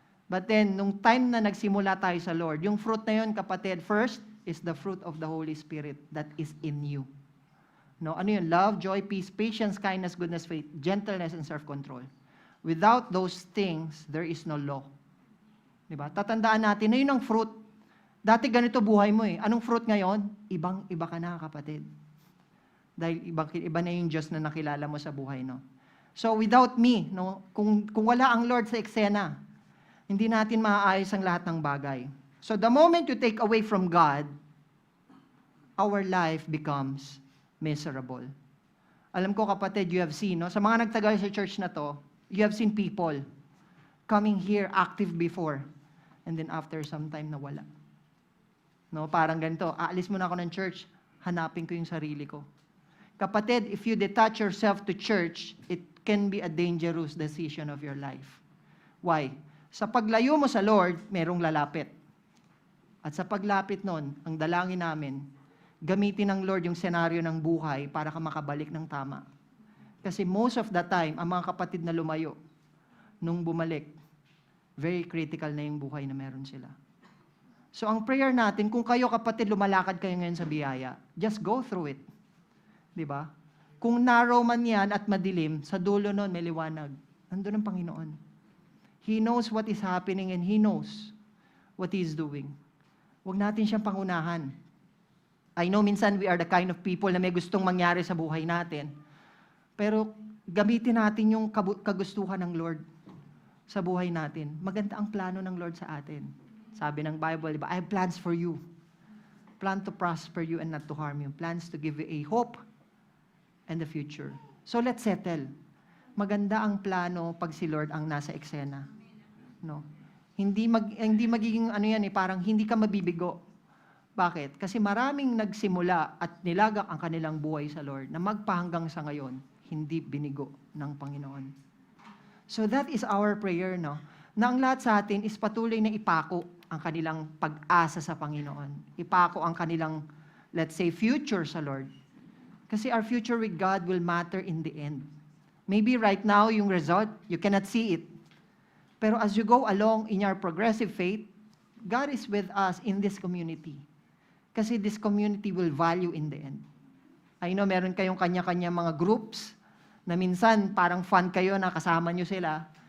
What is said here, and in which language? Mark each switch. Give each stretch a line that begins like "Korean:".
English: But then,
Filipino: nung time na nagsimula tayo sa Lord, yung fruit na yun, kapatid,
English: first is the fruit of the Holy Spirit that is in you.
Filipino: No, ano yun?
English: Love, joy, peace, patience, kindness, goodness, faith, gentleness, and self-control. Without those things, there is no law.
Filipino: Diba? Tatandaan natin na yun ang fruit. Dati ganito buhay mo Anong fruit ngayon? Ibang-iba ka na, kapatid. Dahil iba na yung Diyos na nakilala mo sa buhay, no?
English: So, without me,
Filipino: no? Kung wala ang Lord sa eksena, hindi natin maaayos ang lahat ng bagay.
English: So, the moment you take away from God, our life becomes miserable.
Filipino: Alam ko, kapatid,
English: you have seen, no?
Filipino: Sa mga nagtagal sa church na to,
English: you have seen people coming here active before, and then after some time, nawala.
Filipino: No, parang ganito, aalis muna ako ng church, hanapin ko yung sarili ko.
English: Kapatid, if you detach yourself to church, it can be a dangerous decision of your life.
Filipino: Why? Sa paglayo mo sa Lord, merong lalapit. At sa paglapit nun, ang dalangin namin, gamitin ng Lord yung senaryo ng buhay para ka makabalik ng tama. Kasi
English: most of the time,
Filipino: ang mga kapatid na lumayo, nung bumalik, very critical na yung buhay na meron sila. So ang prayer natin, kung kayo kapatid lumalakad kayo ngayon sa biyaya,
English: just go through it.
Filipino: 'Di ba? Kung narrow man yan at madilim, sa dulo nun may liwanag. Nandun ang Panginoon.
English: He knows what is happening and He knows what He is doing.
Filipino: Huwag natin siyang pangunahan.
English: I know
Filipino: minsan
English: we are the kind of people
Filipino: na may gustong mangyari sa buhay natin. Pero gamitin natin yung kagustuhan ng Lord. sa buhay natin. Maganda ang plano ng Lord sa atin. Sabi ng Bible, di ba?
English: I have plans for you. Plan to prosper you and not to harm you. Plans to give you a hope and the future. So let's settle.
Filipino: Maganda ang plano pag si Lord ang nasa eksena. No? Hindi magiging parang hindi ka mabibigo. Bakit? Kasi maraming nagsimula at nilagak ang kanilang buhay sa Lord na magpahanggang sa ngayon, hindi binigo ng Panginoon.
English: So that is our prayer,
Filipino: no? Na ang lahat sa atin is patuloy na ipako ang kanilang pag-asa sa Panginoon. Ipako ang kanilang, let's say, future sa Lord.
English: Kasi our future with God will matter in the end. Maybe right now,
Filipino: yung result,
English: you cannot see it. Pero as you go along in your progressive faith, God is with us in this community. Kasi this community will value in the end. I know
Filipino: meron kayong kanya-kanya mga groups na minsan parang fun kayo na kasama nyo sila.